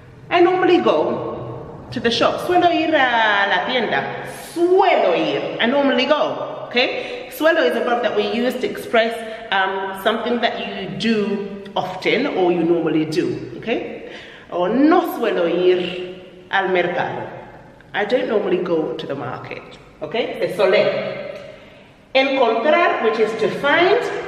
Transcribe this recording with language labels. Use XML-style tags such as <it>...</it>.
<en>I normally go to the shop.</en> <es>Suelo ir a la tienda. Suelo ir.</es> <en>I normally go, okay? Suelo is a verb that we use to express something that you do often or you normally do, okay?</en> <es>Or no suelo ir al mercado.</es> <en>I don't normally go to the market, okay?</en> <es>De soler.</es> <en>Encontrar, which is to find.</en>